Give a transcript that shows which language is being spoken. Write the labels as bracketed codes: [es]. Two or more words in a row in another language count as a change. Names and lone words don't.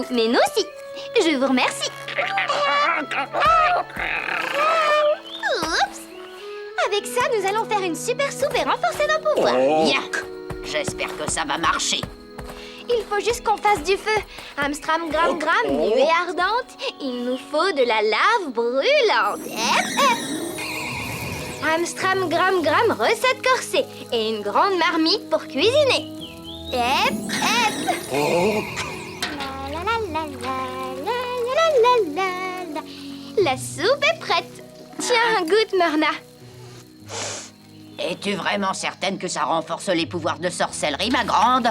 [fr] Mais nous, si. Je vous remercie. Oups. Avec ça, nous allons faire une super soupe et renforcer nos pouvoirs. Bien. J'espère que ça va marcher. Il faut juste qu'on fasse du feu. Amstram, gram, nuée ardente. Il nous faut de la lave brûlante. Hep, hep. Amstram, gram, recette corsée. Et une grande marmite pour cuisiner. Hep, hep. La, la, la, la, la, la, la, la, la. La soupe est prête. Tiens, goûte, Morna. Es-tu vraiment certaine que ça renforce les pouvoirs de sorcellerie, ma grande?